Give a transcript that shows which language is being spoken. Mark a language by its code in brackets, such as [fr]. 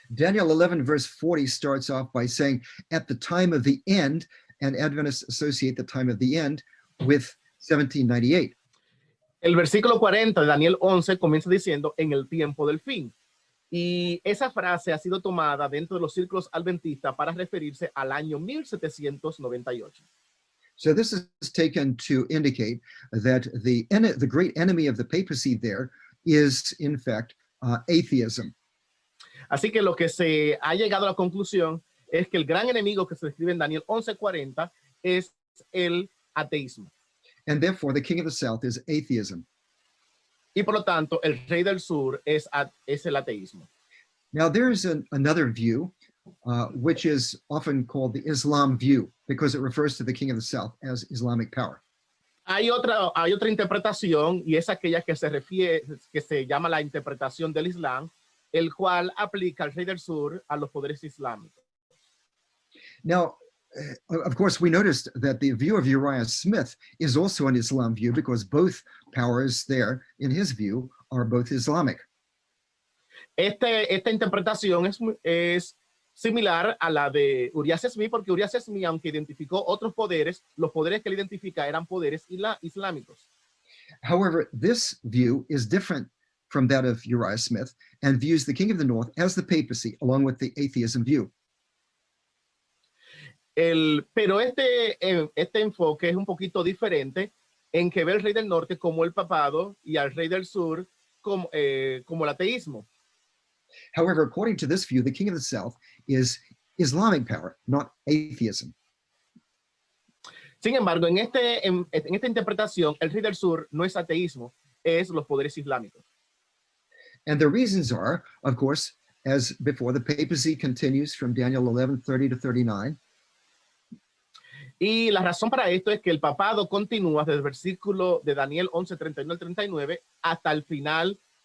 [en] Daniel 11 verse 40 starts off by saying, at the time of the end, and Adventists associate the time of the end with 1798. [es] El versículo 40 de Daniel 11 comienza diciendo en el tiempo del fin. Y esa frase ha sido tomada dentro de los círculos adventistas para referirse al año 1798. [en] So this is taken to indicate that the great enemy of the papacy there is, in fact, atheism. [es] Así que lo que se ha llegado a la conclusión es que el gran enemigo que se describe en Daniel 11:40 es el ateísmo. [en] And therefore, the king of the south is atheism. [es] Y por lo tanto, el rey del sur es el ateísmo. [en] Now, there's another view, which is often called the Islam view, because it refers to the king of the south as Islamic power. [es] Hay otra interpretación, y es aquella que se llama la interpretación del Islam, el cual aplica al rey del sur a los poderes islámicos. [en] Now, of course, we noticed that the view of Uriah Smith is also an Islam view because both powers there, in his view, are both Islamic. [es] Esta interpretación es similar a la de Uriah Smith, porque Uriah Smith, aunque identificó otros poderes, los poderes que él identifica eran poderes islámicos. [en] However, this view is different from that of Uriah Smith and views the king of the north as the papacy, along with the atheism view. [es] Pero este enfoque es un poquito diferente en que ve al rey del norte como el papado y al rey del sur como el ateísmo. [en] However, according to this view, the king of the south is Islamic power, not atheism. [es] Sin embargo, en esta interpretación, el rey del sur no es ateísmo, es los poderes islámicos. [en] And the reasons are, of course, as before, the papacy continues from Daniel 11:30 to 39. [es] Y la razón para esto es que el papado continúa desde el versículo de Daniel 11:31 al 39 hasta el final.